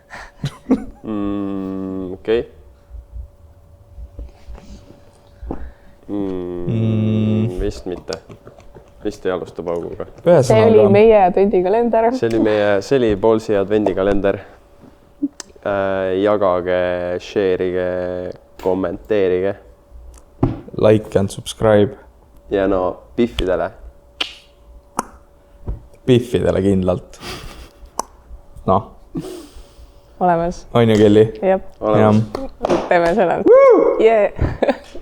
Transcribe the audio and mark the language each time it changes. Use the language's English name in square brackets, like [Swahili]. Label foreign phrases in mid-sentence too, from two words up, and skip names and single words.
[Estonian] Okei. Vist mitte. Vist ei alusta pauguga. See oli meie advendikalender. See oli Ballsi advendikalender. Jagage, share'ige, kommenteerige. [English] Like and subscribe. [Estonian] Ja no, Biffidele. Biffidele kindlalt. Noh. Olemas. On ju, Kelly? Jep. Olemas. Teeme selle. Yeah.